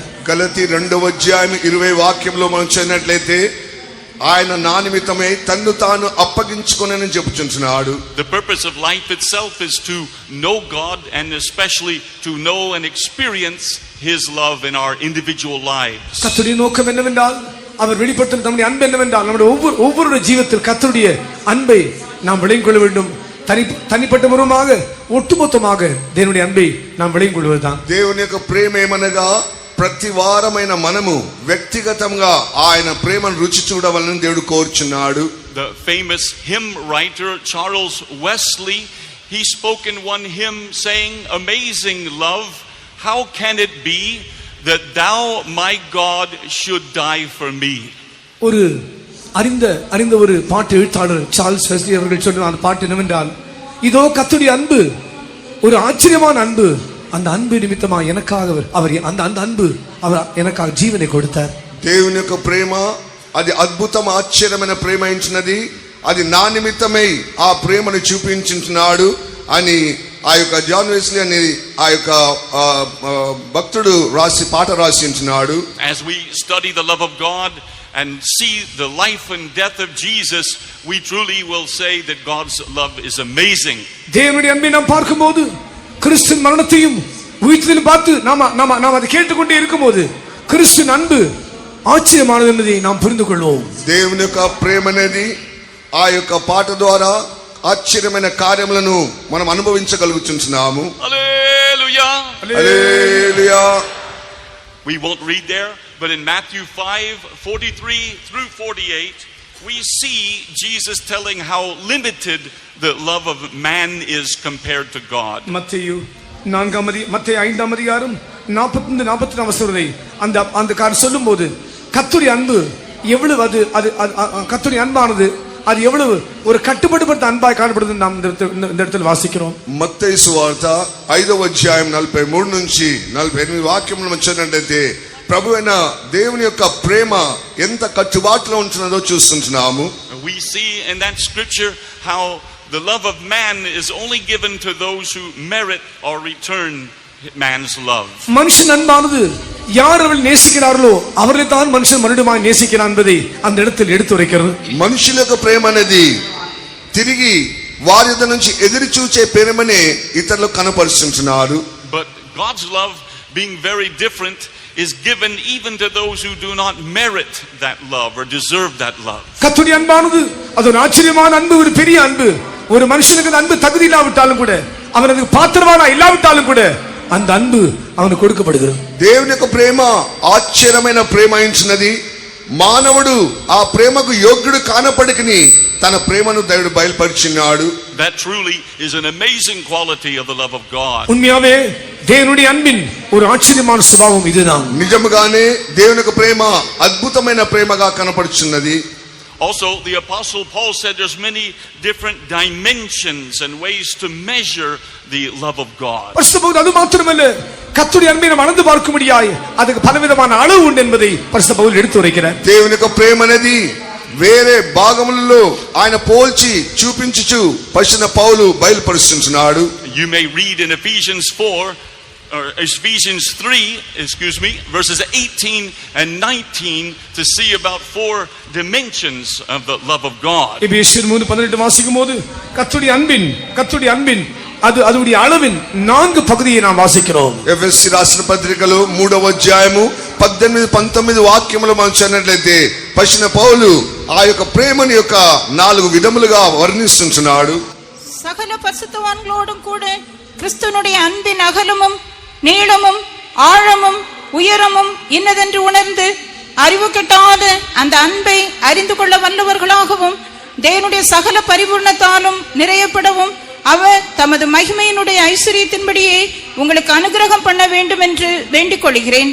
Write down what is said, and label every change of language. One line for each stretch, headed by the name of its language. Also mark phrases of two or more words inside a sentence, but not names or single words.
Telugu: గలతీ 2వ అధ్యాయం 20 వాక్యంలో మనం చదివినట్లయితే ఆయన నా నిమిత్తమై తన్ను తాను అప్పగించుకొనని చెప్పుచున్నాడు.
English: The purpose of life itself is to know God and especially to know and experience his love in our individual lives.
Tamil: கர்த்தருடைய நோக்கம் என்னவென்றால், அவர் வெளிப்படுத்தும் தம்முடைய அன்பு என்னவென்றால், நம்முடைய ஒவ்வொரு ஜீவிதத்தில் கர்த்தருடைய அன்பை நாம் விளங்கிக் கொள்ள வேண்டும். தனிப்பட்ட முறையாக ஒட்டுமொத்தமாக தேவனுடைய அன்பை நாம் விளங்கிக் கொள்வதுதான்.
Telugu: దేవుని యొక్క ప్రేమ ఏమనగా ప్రతి వారమైన మనము వ్యక్తిగతంగా ఆయన ప్రేమను రుచి చూడవాలని దేవుడు కోరుచున్నాడు.
English: The famous hymn writer Charles Wesley, he spoke in one hymn saying, "Amazing love, how can it be that thou my God should die for me?"
Tamil: ஒரு அறிந்த ஒரு பாட்டு எழுத்தாளர் சார்ல்ஸ் வெஸ்லி அவர்கள் சொன்ன அந்த பாட்டு என்னவென்றால், இதோ கர்த்தருடைய அன்பு ஒரு ஆச்சரியமான அன்பு, அந்த அன்பு நிமித்தமா எனக்காக அவர் அந்த அன்பு அவர் எனக்காக జీవனை கொடுத்தார்.
Telugu: దేవుని యొక్క ప్రేమ అది అద్భుతం ఆశ్చర్యమైన ప్రేమ ఇచ్చినది, అది నా నిమిత్తమై ఆ ప్రేమను చూపించున్నాడు అని ఆ యొక్క జాన్ వెస్లీ అని ఆ యొక్క భక్తుడు పాట రాసి ఉంటున్నాడు.
English: As we study the love of God and see the life and death of Jesus, we truly will say that God's love is amazing.
Tamil: தேவனுடைய அன்பை நாம் பார்க்கும்போது, கிறிஸ்துவின் மரணத்தையும் உயிர்த்தெழுதலையும் பார்த்து நாம் அதை கேட்டுக்கொண்டே இருக்கும்போது, கிறிஸ்துவின் அன்பு ఆశ్చర్యమానది என்பதை நாம் புரிந்து கொள்வோம்.
Telugu: దేవుని యొక్క ప్రేమ అనేది ఆ యొక్క పాట ద్వారా ఆశ్చర్యమైన కార్యములను మనం అనుభవించగలుగుతున్నాము.
English: Hallelujah.
Telugu: హల్లెలూయా.
English: We won't read there, but in Matthew 5:43 through 48, we see Jesus telling how limited the love of man is compared to God.
Tamil: மத்தேயு 5ஆம் அதிகாரம் 45-44 வசனத்தை அந்த கார் சொல்லும்போது கர்த்தருடைய அன்பு எவ்வளவு அது கர்த்தருடைய அன்பானது அது எவ்வளவு ஒரு கட்டுப்படுத்தப்பட்ட அன்பாய் காணப்படுது நாம் இந்த இடத்தில் வாசிக்கிறோம்.
Telugu: మత్తయి సువార్త 5వ అధ్యాయం 43 నుంచి 48 వాక్యములు వచ్చినట్లయితే ప్రభువైన దేవుని యొక్క ప్రేమ ఎంత కట్టుబాటులో ఉంటున్నదో చూస్తున్నాము.
English: We see in that scripture how the love of man is only given to those who merit or return man's love.
Tamil: மனுஷன் அன்பானது யார் அவர்கள் நேசிக்கிறார்களோ அவர்களை தான் மனுஷன் மறுபடியும் நேசிக்கிறான் என்பதை அந்த இடத்தில் எடுத்துரைக்கிறது.
Telugu: మనుషుల యొక్క ప్రేమ అనేది తిరిగి వారి యొద్ద నుంచి ఎదురు చూచే ప్రేమనే ఇతరులకు కనపరుస్తున్నారు.
English: But God's love, being very different, is given even to those who do not merit that love or deserve that love.
Tamil: கர்த்தருடைய அன்பானது அது ஒரு ஆச்சரியமான அன்பு, ஒரு பெரிய அன்பு. ஒரு மனுஷனுக்கு அந்த அன்பு தகுதி இல்லாவிட்டாலும் கூட, அவனுக்கு பாத்திரவானா இல்லாவிட்டாலும் கூட அந்த அன்பு அவனுக்கு கொடுக்கப்படுகிறது.
Telugu: దేవుని యొక్క ప్రేమ ఆశ్చర్యమైన ప్రేమ అయినది. మానవుడు ఆ ప్రేమకు యోగ్యుడు కానప్పటికీ తన ప్రేమను దేవుడు బయలుపరిచినాడు.
English: That truly is an amazing quality of the love of God.
Tamil: உண்மையாவே தேவனுடைய அன்பின் ஒரு ஆச்சரியமான சுபாவம் இதுதான்.
Telugu: నిజముగానే దేవుని యొక్క ప్రేమ అద్భుతమైన ప్రేమగా కనపడుచున్నది.
English: Also, the Apostle Paul said there's many different dimensions and ways to measure the love of God.
Tamil: பரிசுத்த பவுல் அது மாத்திரமல்ல, கர்த்தருடைய அன்பை நாம் அளந்து பார்க்கும்படியாய் அதுக்கு பலவிதமான அளவு உண்டு என்பதை பரிசுத்த பவுல் எடுத்துரைக்கிறார்.
Telugu: దేవుని యొక్క ప్రేమ అనేది వేరే భాగములలో ఆయన పోల్చి చూపించుచు పరిశుద్ధ పౌలు బయలుపరుస్తున్నాడు.
English: You may read in Ephesians 3, verses 18 and 19 to see about 4 dimensions of the love of God.
Tamil: எபேசியர் 3:18 வாசிக்கும்போது கர்த்தருடைய அன்பின் அதுடைய அளவின் 4 பகுதியை நாம் வாசிக்கிறோம்.
Telugu: ఎఫెసీ రాసిన పత్రికలో 3వ అధ్యాయము 18-19 వాక్యములు మనం చదివినట్లయితే పరిశుద్ధ పౌలు ఆ యొక్క ప్రేమని యొక్క 4 విధములుగా వర్ణిస్తున్నాడు.
Tamil: சகல பரிசுத்தவான்களோடும் கூட கிறிஸ்துவனுடைய அன்பின் அகலமும் நீளமும் ஆழமும் உயரமும் இன்னதென்று உணர்ந்து அறிவு கெட்டாத அந்த அன்பை அறிந்து கொள்ள வல்லவர்களாகவும் தேவனுடைய சகல பரிபூர்ணத்தாலும் நிறையப்படவும் அவர் தமது மகிமையினுடைய ஐஸ்வரியத்தின்படியே உங்களுக்கு அனுகிரகம் பண்ண வேண்டும் என்று வேண்டிக் கொள்கிறேன்.